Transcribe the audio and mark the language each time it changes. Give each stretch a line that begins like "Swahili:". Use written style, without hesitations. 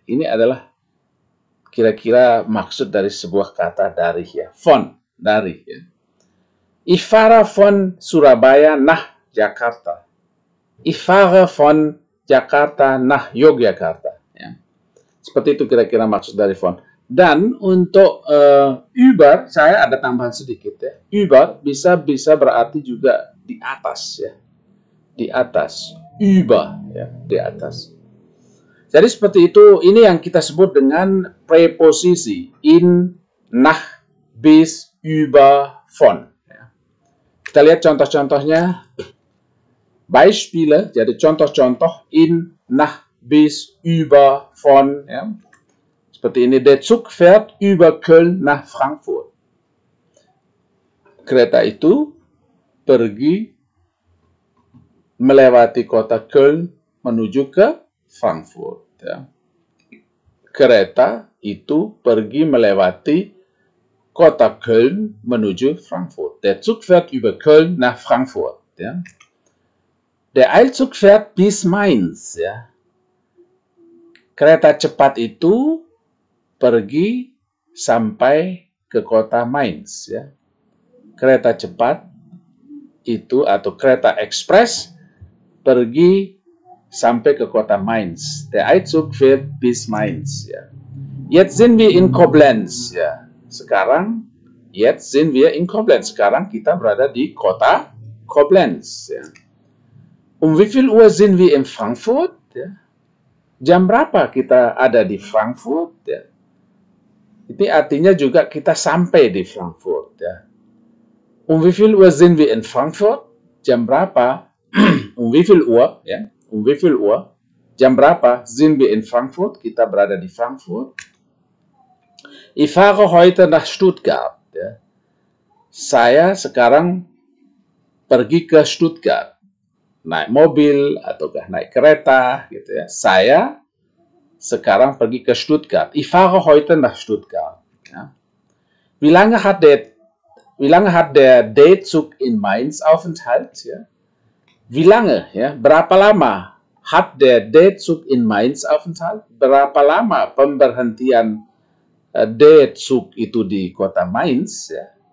Indonesian: Ini adalah kira-kira maksud dari sebuah kata dari, ya. Von, dari, ya.
German: Ich fahre von Surabaya nach Jakarta. Ich fahre von Jakarta nach Yogyakarta, ya.
Indonesian: Seperti itu kira-kira maksud dari von. Dan untuk über, saya ada tambahan sedikit, ya. Über bisa berarti juga di atas, ya. Di atas, über, ya, di atas. Jadi seperti itu, ini yang kita sebut dengan preposisi in, nach, bis, über, von. Ya. Kita lihat contoh-contohnya. Beispiele, jadi contoh-contoh in, nach, bis, über, von. Ya. Seperti ini,
German: der Zug fährt über Köln nach Frankfurt.
Indonesian: Kereta itu pergi melewati kota Köln menuju ke Frankfurt. Ya. Kereta itu pergi melewati kota Köln menuju Frankfurt.
German: Der Zug fährt über Köln nach Frankfurt. Ya. Der Eilzug fährt bis Mainz.
Indonesian: Ya. Kereta cepat itu pergi sampai ke kota Mainz. Ya. Kereta cepat itu atau kereta ekspres pergi sampai ke kota Mainz.
German: Der Eilzug fährt bis Mainz. Ja. Jetzt sind wir in Koblenz. Ja.
Indonesian: Sekarang,
German: jetzt sind wir in Koblenz.
Indonesian: Sekarang kita berada di kota Koblenz.
German: Ja. Um wie viel Uhr sind wir in Frankfurt?
Indonesian: Ja. Jam berapa kita ada di Frankfurt? Ya. Ini artinya juga kita sampai di Frankfurt. Ya.
German: Um wie viel Uhr sind wir in Frankfurt?
Indonesian: Jam berapa?
German: Um wie viel Uhr? Ya. Um wie viel Uhr?
Indonesian: Jam berapa
German: sind wir in Frankfurt?
Indonesian: Kita berada di Frankfurt.
German: Ich fahre heute nach Stuttgart.
Indonesian: Ya. Saya sekarang pergi ke Stuttgart. Naik mobil ataukah naik kereta, gitu ya. Saya sekarang pergi ke Stuttgart.
German: Ich fahre heute nach Stuttgart. Ja. Wie lange hat der D-Zug in Mainz Aufenthalt? Ja. Wie lange,
Indonesian: ya, berapa lama
German: hat der D-Zug in Mainz Aufenthalt?
Indonesian: Berapa lama pemberhentian D-Zug itu di kota Mainz? Ya?